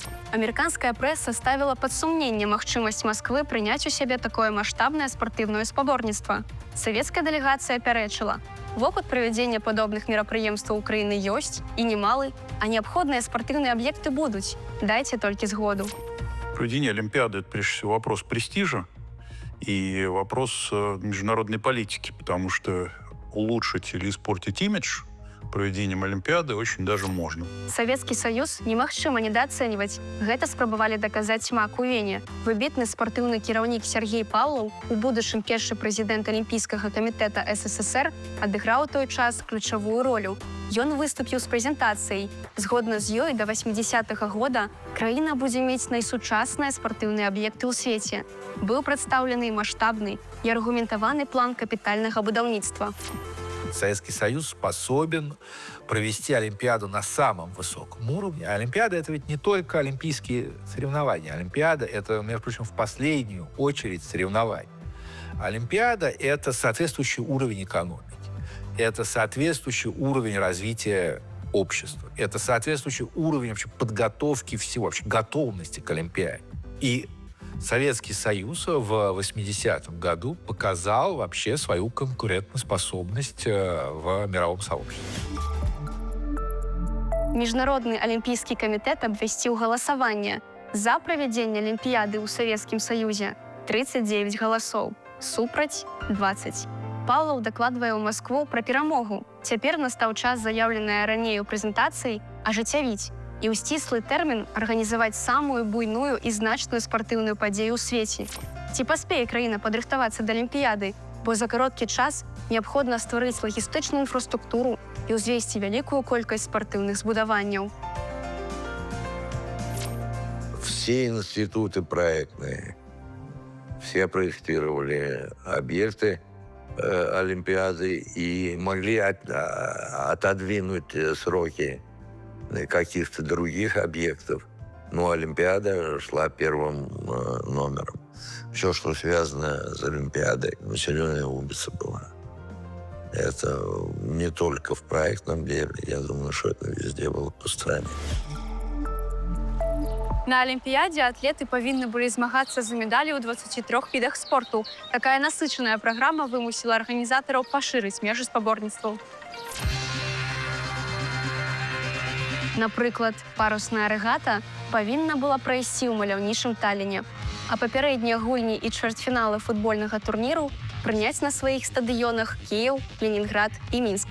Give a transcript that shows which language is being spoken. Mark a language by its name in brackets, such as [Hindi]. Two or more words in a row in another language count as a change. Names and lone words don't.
[Belarusian] Амерыканская прэса ставіла пад сумненне магчымасць Масквы прыняць у сябе такое маштабнае спартыўнае спаборніцтва. Савецкая дэлегацыя пярэчыла. Вопыт правядзення падобных мерапрыемстваў Украіны ёсць і немалы, а неабходныя спартыўныя аб'екты будуць. Дайце толькі згоду. [Russian] Проведение Олимпиады – это, прежде всего, вопрос престижа и вопрос международной политики, потому что улучшить или испортить имидж проведением Олимпиады очень даже можно. [Belarusian] Савецкі Саюз немагчыма недаацэньваць. Гэта спрабавалі даказаць МАК у Вене. Выбітны спартыўны кіраўнік Сергей Павлаў, у будучым першы прэзідэнт Алімпійскага камітэта СССР, адыграў у той час ключавую ролю. Ён выступіў з прэзентацыяй. Згодна з ёй, да 80-го года краіна будзе мець найсучасныя спартыўныя аб'екты ў свеце. Быў прадстаўлены маштабны і аргументаваны план капітальнага будаўніцтва. [Russian] Советский Союз способен провести Олимпиаду на самом высоком уровне. А Олимпиада — это ведь не только олимпийские соревнования. Олимпиада — это, между прочим, в последнюю очередь соревнования. Олимпиада — это соответствующий уровень экономики. Это соответствующий уровень развития общества. Это соответствующий уровень вообще подготовки всего, вообще готовности к Олимпиаде. И Советский Союз в 80-м году показал вообще свою конкурентоспособность в мировом сообществе. [Belarusian] Міжнародны алімпійскі камітэт абвясціў галасаванне. За правядзенне алімпіяды ў Савецкім Саюзе 39 галасоў, супраць 20. Павлаў дакладвае ў Маскву пра перамогу. Цяпер настаў час, заяўленая раней у прэзентацыі, ажыццявіць і ў сціслы тэрмін арганізаваць самую буйную і значную спартыўную падзею ў свеце. Ці паспее краіна падрыхтавацца да алімпіяды, бо за кароткі час неабходна стварыць лагістычную інфраструктуру і ўзвесці вялікую колькасць спартыўных збудаванняў. [Russian] Все институты проектные, все проектировали объекты Олимпиады и могли отодвинуть сроки каких-то других объектов. Но Олимпиада шла первым номером. Все, что связано с Олимпиадой, населенная улица была. Это не только в проектном деле, я думаю, что это везде было по стране. [Belarusian] На алімпіядзе атлеты павінны былі змагацца за медалі ў 23 відах спорту. Такая насычаная праграма вымусіла арганізатараў пашырыць межы спаборніцтваў. Напрыклад, парусная рэгата павінна была прайсці ў маляўнічым Таліне, а папярэднія гульні і чвэрцьфіналы футбольнага турніру прыняць на сваіх стадыёнах Кіеў, Ленінград і Мінск.